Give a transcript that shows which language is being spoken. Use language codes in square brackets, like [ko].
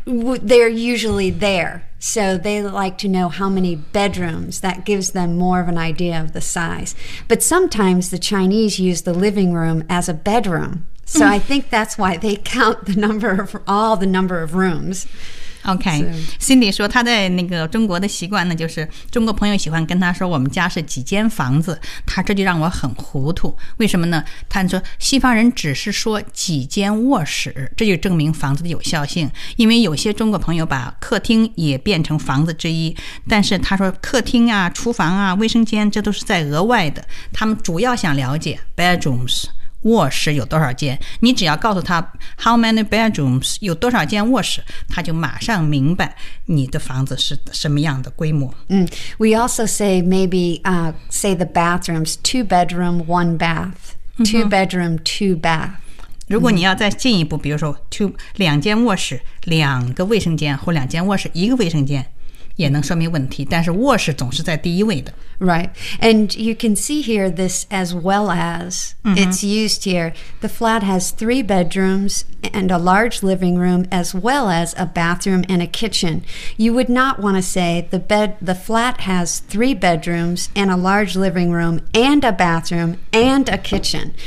[en] They're usually there. So they like to know how many bedrooms. That gives them more of an idea of the size. But sometimes the Chinese use the living room as a bedroom. So I think that's why they count the number of rooms. [zh] OK， Cindy 说他在那个中国的习惯呢，就是中国朋友喜欢跟他说我们家是几间房子，他这就让我很糊涂。为什么呢？他说西方人只是说几间卧室，这就证明房子的有效性。因为有些中国朋友把客厅也变成房子之一，但是他说客厅啊、厨房啊、卫生间，这都是在额外的。他们主要想了解 bedrooms。卧室有多少间，你只要告诉他 [en] how many bedrooms [zh] 有多少间卧室，他就马上明白你的房子是什么样的规模。 [en] We also say maybe say the bathrooms 2 bedroom 1 bath 2 bedroom 2 bath。 [zh] 如果你要再进一步，比如说 两间卧室两个卫生间，或两间卧室一个卫生间，也能说明问题，但是卧室总是在第一位的。 [en] Right. And you can see here this as well as,it's used here. The flat has 3 bedrooms and a large living room as well as a bathroom and a kitchen. You would not want to say the flat has 3 bedrooms and a large living room and a bathroom and a kitchen.